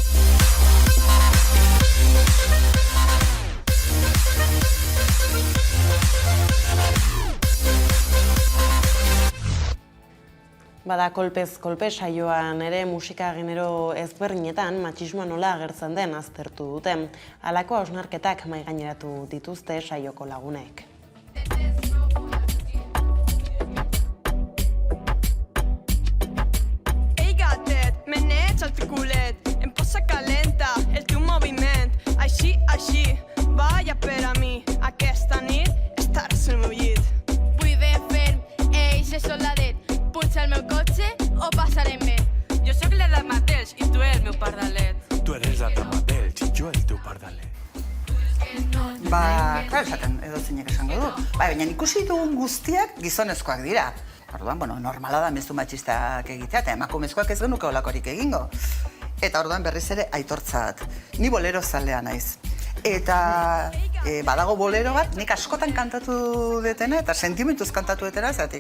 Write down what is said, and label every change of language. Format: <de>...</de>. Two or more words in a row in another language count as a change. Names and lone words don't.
<eu>Bada kolpez-kolpe saioan ere musika genero ezberdinetan matxismoa nola agertzen den aztertu dute. Halako hausnarketak mahaigaineratu dituzte saioko lagunek.</eu> <ca>Ei gatet, menets al culet, em posa calenta el teu moviment. Així, vaya per a mi, aquesta nit estaràs al meu llit. Vull ben ferm, eixe soladet, pulsa el meu cotxe o passarem bé. Jo sóc la Damatels i tu el meu pardalet. Tu eres la Damatels i jo el teu pardalet.</ca> <eu>Klaro esaten edo zeinek esango du. Baina ikusi dugun guztiak gizonezkoak dira. Orduan, normala da mezu matxistak egitea, eta emakumezkoak ez genuke olakorik egingo. Eta orduan berriz ere aitortzat. Ni bolero zalea naiz. Eta badago bolero bat, nik askotan kantatu detena, eta sentimentuz kantatu detena, zatik.</eu>